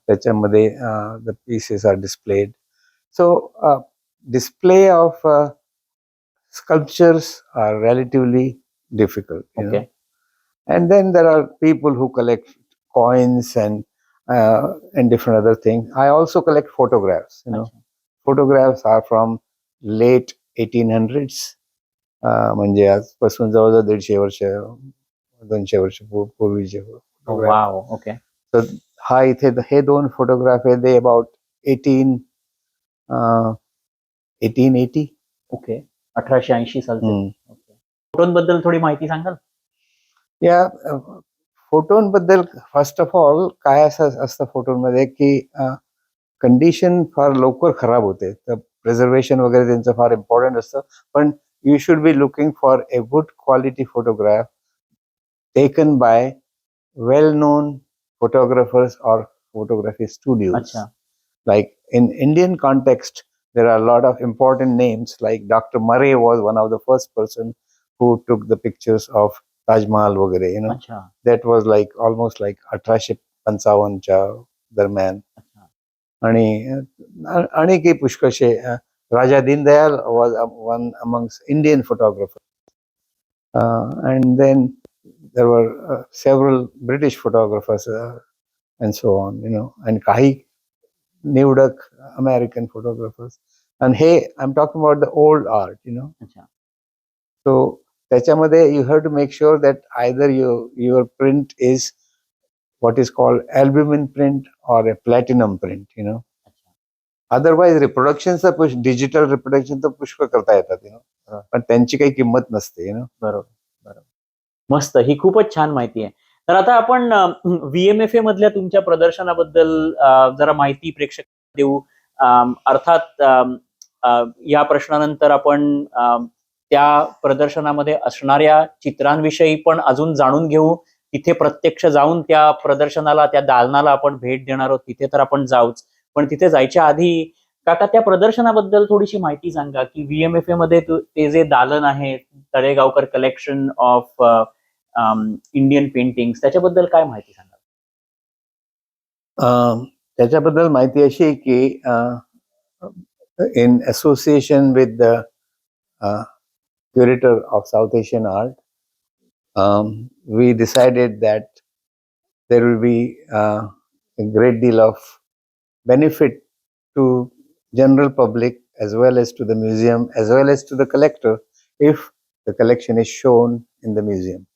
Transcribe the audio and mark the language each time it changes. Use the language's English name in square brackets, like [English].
[Marathi] त्याच्यामध्ये [English] the pieces are displayed. So display of sculptures are relatively difficult. Okay. And then there are people who collect coins and different other things. I also collect photographs. Photographs are from late 1800s. [Marathi] म्हणजे आजपासून जवळजवळ 150 वर्ष 200 वर्ष पूर्वीचे photograph. Wow. Okay. तर हा इथे हे दोन फोटोग्राफ आहे. [English] They about 1880. [Marathi] ओके. 1880 सालचे. फोटोंबद्दल थोडी माहिती सांगाल. या फोटोंबद्दल [English] first of all [Marathi] काय असतं फोटोमध्ये की कंडिशन फार लवकर खराब होते, तर प्रिझर्वेशन वगैरे त्यांचं फार इम्पॉर्टंट असतं. [English] पण you should be looking for a good quality photograph taken by well known photographers or photography studios. Achha. Like in Indian context, there are a lot of important names, like Dr. Murray was one of the first person who took the pictures of Taj Mahal वगैरे, Achha. That was like almost like 1855 [Marathi] च्या दरम्यान. आणि काही पुष्कळशे [English] Raja Dindayal was one amongst Indian photographers. And then there were several British photographers and so on, and [Marathi] काही निवडक [English] American photographers. And hey, I'm talking about the old art, अच्छा. So [Marathi] त्याच्यामध्ये [English] you have to make sure that either your print is what is called albumin print or a platinum print, Otherwise reproductions digital reproduction [Marathi] तर पुष्कळ करता येतात, पण त्यांची काही किंमत नसते, बरोबर बरोबर. मस्त. ही खूपच छान माहिती आहे. तर आता आपण VMFA मधल्या तुमच्या प्रदर्शनाबद्दल जरा माहिती प्रेक्षक देऊ. अर्थात या प्रश्नानंतर आपण त्या प्रदर्शनामध्ये असणाऱ्या चित्रांविषयी पण अजून जाणून घेऊ. तिथे प्रत्यक्ष जाऊन त्या प्रदर्शनाला, त्या दालनाला आपण भेट देणार आहोत. तिथे तर आपण जाऊच, पण तिथे जायच्या आधी काका त्या प्रदर्शनाबद्दल थोडीशी माहिती सांगा की VMFA मध्ये ते जे दालन आहे, Talegaonkar collection of Indian paintings, त्याच्याबद्दल काय माहिती सांगा. त्याच्याबद्दल माहिती अशी की [English] in association with the curator of South Asian art, we decided that there will be a great deal of benefit to general public as well as to the museum as well as to the collector if the collection is shown in the museum.